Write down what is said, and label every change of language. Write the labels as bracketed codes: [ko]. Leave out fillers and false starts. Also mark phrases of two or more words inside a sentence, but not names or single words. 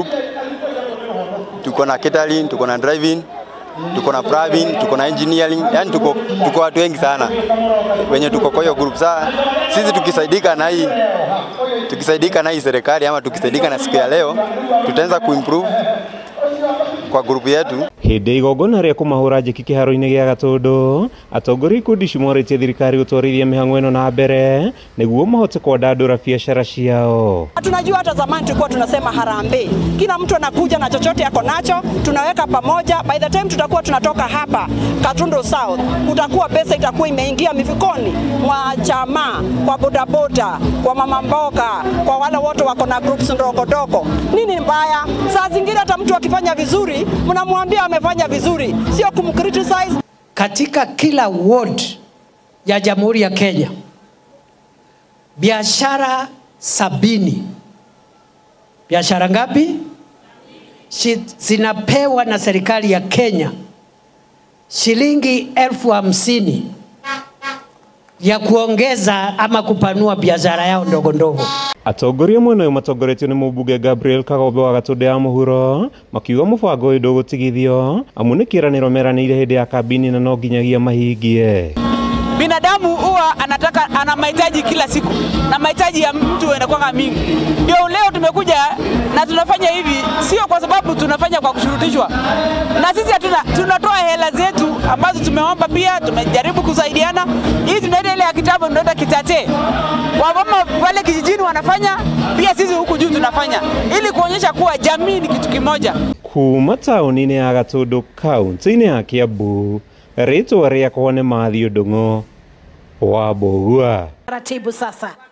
[sw] Tuko na catering, tuko na driving, tuko na plumbing, tuko na engineering, yani tuko watu wengi sana wenye tuko kwa hiyo group. Sasa sisi tukisaidika na hii serikali ama tukisaidika na siku ya leo, tutaanza kuimprove kwa group yetu. [ki] Hĩndĩ igongona rĩa kũmahũra njeki kĩharo-inĩ gĩa Gatũndũ, atongoria ikundi cimorĩtie thirikari gũtwarithia mĩhang'o ĩno na mbere nĩguo mahote kwandandũra biacara ciao. [sw] Tunajua hata zamani tulikuwa tunasema harambee. Kila mtu anakuja na chochote yako nacho, tunaweka pamoja. [en] By the time [sw] tutakuwa tunatoka hapa Gatũndũ South, utakuwa pesa itakuwa imeingia mifukoni mwa chama, kwa bodaboda, kwa mama mboga, kwa wale wote wako na groups ndogo. Nini mbaya? Saa zingine hata mtu akifanya vizuri, mnamwambia amefanya vizuri, sio kumcriticize. Katika kila ward ya Jamhuri ya Kenya, biashara 70. Biashara ngapi? Zinapewa na serikali ya Kenya shilingi 50,000 ya kuongeza ama kupanua biashara yao ndogo. [ki] Atongoria mwena ũyũ matongoretio nĩ mũmbunge Gabriel Kagombe wa Gatũndũ ya mũhuro makiuga mũbango ũyũ ndũgũtigithio amu nĩ kĩĩranĩro meranĩire hĩndĩ ya kambini na no nginyagia mahingie. [sw] Binadamu huwa ana mahitaji kila siku na mahitaji ya mtu yanakuwa mingi. Ndio leo tumekuja na tunafanya hivi sio kwa sababu tunafanya kwa kushurutishwa. Na sisi tunatoa hela zetu ambazo tumeomba, pia tumejaribu kusaidiana. Hii tunaenda ile ya kitabu tunaenda kitate. Wamama wale kijijini wanafanya, pia sisi huku juu tunafanya ili kuonyesha kuwa jamii ni kitu kimoja. [ki] Kuma taũni-inĩ ya Gatũndũ kaunti-inĩ ya Kiambu, rĩtwa rĩakwa nĩ Mathew Ndung'u wa Mbũgua. [sw] Taratibu sasa.